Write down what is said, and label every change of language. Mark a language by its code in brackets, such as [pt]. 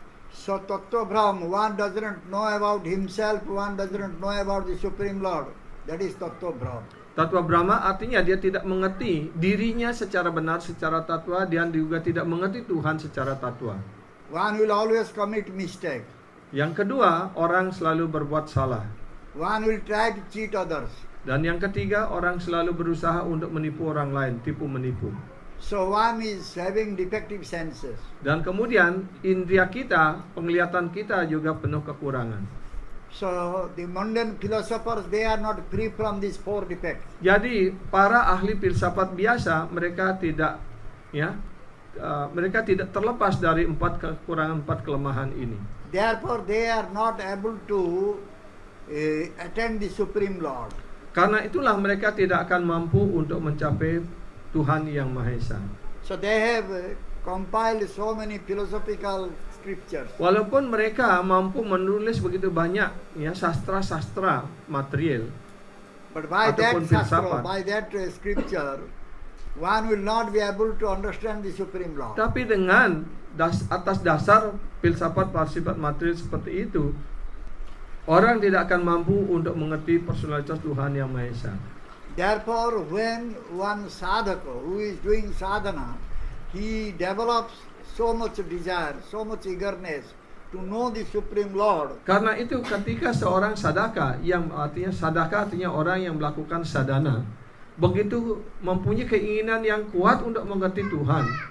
[en] So Tattva Brahm, one doesn't know about himself, one doesn't know about the Supreme Lord. That is Tattva Brahm. [id] Tattva Brahma artinya dia tidak mengerti dirinya secara benar, secara tatwa, dan juga tidak mengerti Tuhan secara tatwa. [en] One will always commit mistake. [id] Yang kedua, orang selalu berbuat salah. [en] One will try to cheat others. [id] Dan yang ketiga, orang selalu berusaha untuk menipu orang lain, tipu menipu. [en] So one is having defective senses. [id] Dan kemudian indria kita, penglihatan kita juga penuh kekurangan. [en] So the mundane philosophers, they are not free from these four defects. [id] Jadi para ahli filsafat biasa mereka tidak mereka tidak terlepas dari empat kelemahan ini. [en] Therefore, they are not able to attain the Supreme Lord. [id] Karena itulah mereka tidak akan mampu untuk mencapai Tuhan yang Maha Esa. [en] So they have compiled so many philosophical scriptures. [id] Walaupun mereka mampu menulis begitu banyak sastra-sastra material, [en] But by that [id] ataupun [sa] shastra, [id] filsafat. [en] by that scripture, one will not be able to understand the Supreme Lord. [id] Tapi dengan atas dasar filsafat material seperti itu, orang tidak akan mampu untuk mengerti personalitas Tuhan yang Maha Esa. [en] Therefore, when one sadhaka who is doing sadhana, he develops so much desire, so much eagerness to know the Supreme Lord. [id] Karena itu ketika seorang sadaka, yang artinya sadaka artinya orang yang melakukan sadhana, begitu mempunyai keinginan yang kuat untuk mengerti Tuhan,